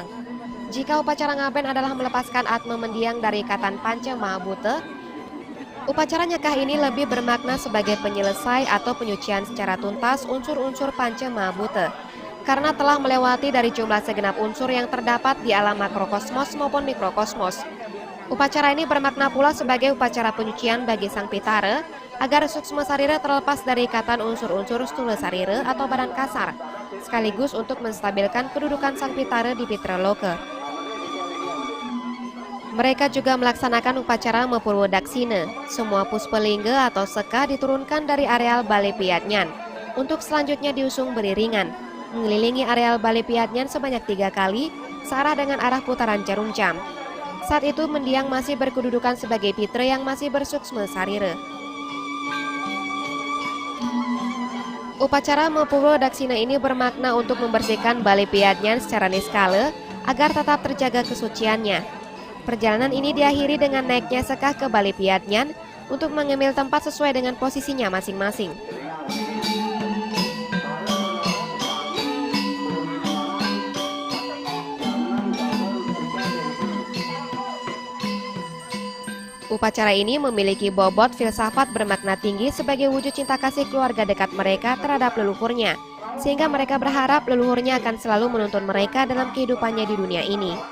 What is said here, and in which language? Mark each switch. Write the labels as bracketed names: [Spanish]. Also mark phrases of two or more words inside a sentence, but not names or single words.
[Indonesian] Jika upacara ngaben adalah melepaskan Atma mendiang dari ikatan Panca Mahabhuta, upacara nyekah ini lebih bermakna sebagai penyelesai atau penyucian secara tuntas unsur-unsur Panca Mahabhuta karena telah melewati dari jumlah segenap unsur yang terdapat di alam makrokosmos maupun mikrokosmos. Upacara ini bermakna pula sebagai upacara penyucian bagi Sang Pitara agar suksma sarira terlepas dari ikatan unsur-unsur stula sarira atau badan kasar, sekaligus untuk menstabilkan kedudukan Sang Pitara di Pitraloka. Mereka juga melaksanakan upacara Mepurwodaksina. Semua puspalingga atau sekah diturunkan dari areal Balai Piyatnyan untuk selanjutnya diusung beriringan, mengelilingi areal Balai Piyatnyan sebanyak 3 kali, searah dengan arah putaran jarum jam. Saat itu mendiang masih berkedudukan sebagai pitra yang masih bersuksma sarira. Upacara Mepurwodaksina ini bermakna untuk membersihkan Balai Piyatnyan secara niskala agar tetap terjaga kesuciannya. Perjalanan ini diakhiri dengan naiknya sekah ke Balai Piyatnyan untuk mengambil tempat sesuai dengan posisinya masing-masing. Upacara ini memiliki bobot filsafat bermakna tinggi sebagai wujud cinta kasih keluarga dekat mereka terhadap leluhurnya, sehingga mereka berharap leluhurnya akan selalu menuntun mereka dalam kehidupannya di dunia ini.